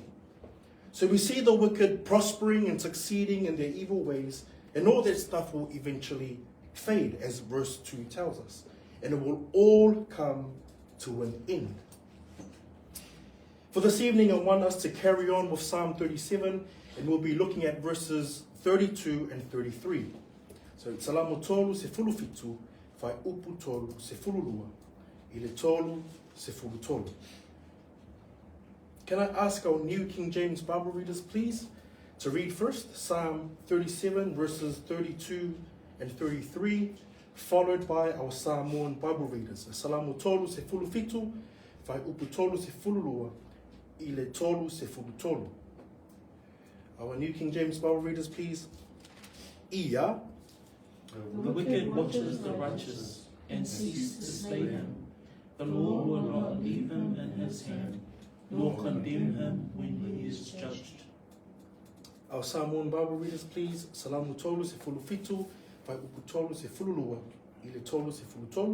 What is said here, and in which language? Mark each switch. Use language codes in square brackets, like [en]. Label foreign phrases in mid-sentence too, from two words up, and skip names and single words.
[en] So we see the wicked prospering and succeeding in their evil ways, and all that stuff will eventually fade, as verse 2 tells us. And it will all come to an end. For this evening, I want us to carry on with Psalm 37, and we'll be looking at verses 32 and 33. So, [sm] "Salamu tolu se fulu fitu, fai upu tolu se fulu lua, ile tolu se fulu tolu." [en] Can I ask our New King James Bible readers, please, to read first Psalm 37, verses 32 and 33, followed by our Samoan Bible readers. [sm] "Salamu tolu se fulu fitu, fai upu tolu se fulu lua, ile tolu se fulu tolu." [en] Our New King James Bible readers, please. "Ia, the wicked watches the righteous and seeks to slay him. The Lord will not leave him in his hand, nor condemn him when he is judged." Our Samoan Bible readers, please. [sm] "Salamu tolu se fulu fitu, fai upu tolu se fulu lua, ile tolu se fulu tolu."